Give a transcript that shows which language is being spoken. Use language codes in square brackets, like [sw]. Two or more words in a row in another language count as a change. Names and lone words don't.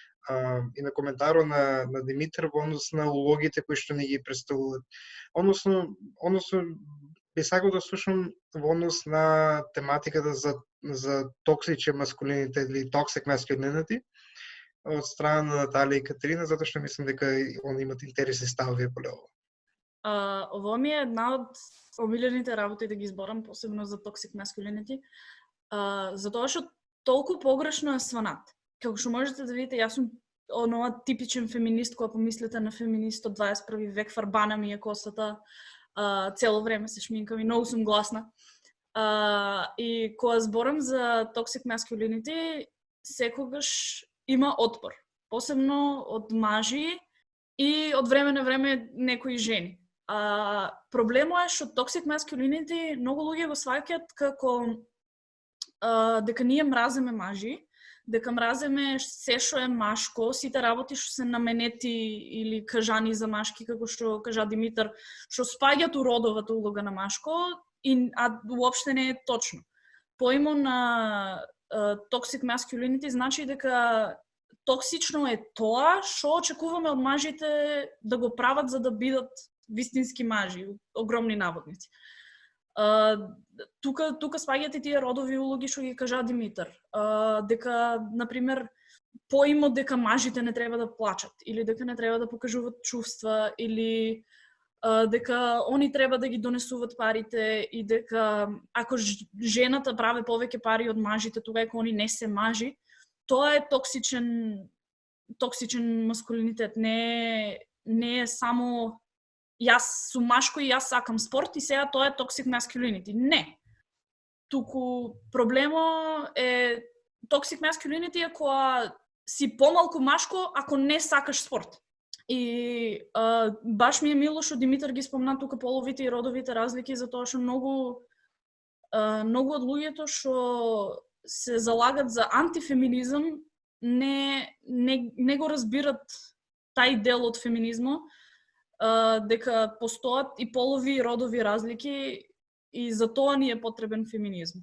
[mk] и на коментарот на Димитар во однос на улогите кои што ни ги представуваат. Односно би сакал да слушам во однос на тематиката за токсичен маскулинитет или [en] toxic masculinity [mk] од страна на Наталија и Катерина, затоа што мислам дека они имаат интересни ставови по ова. Ово ми е една од омилените работи да ги изборам, посебно за [en] toxic masculinity, [mk] затоа што толку погрешно е сванат. Како што можете да видите, јас сум онова типичен феминист, кога помислите на феминист од 21 век, фарбана ми е косата, цело време се шминкам и многу сум гласна. И кога зборам за [en] toxic masculinity, [mk] секогаш има отпор, посебно од мажи и од време на време некои жени. Проблемот е што [en] toxic masculinity [mk] многу луѓе го сваќаат како дека ние мразиме мажи, дека мразиме се што е машко, сите работи што се наменети или кажани за машки, како што кажа Димитар, што спаѓаат у родовата улога на машко, а уопште не е точно. Поимот на [en] toxic masculinity [mk] значи дека токсично е тоа што очекуваме од мажите да го прават за да бидат вистински мажи, огромни наводници. Тука спаѓаат и тие родови улоги што ги кажа Димитар. Дека, например, поимот дека мажите не треба да плачат, или дека не треба да покажуваат чувства, или дека они треба да ги донесуваат парите и дека ако жената прави повеќе пари од мажите, тогава они не се мажи, тоа е токсичен маскулинитет. Не е само јас сум машко и јас сакам спорт и сега тоа е [en] toxic masculinity. [mk] Не. Туку проблемот е [en] toxic masculinity [mk] е кога си помалку машко ако не сакаш спорт. И баш ми е мило што Димитар ги спомна тука половите и родовите разлики, затоа што многу од луѓето што се залагат за антифеминизам не го разбират тај дел од феминизмот, дека постојат и полови и родови разлики и за тоа ни е потребен феминизм.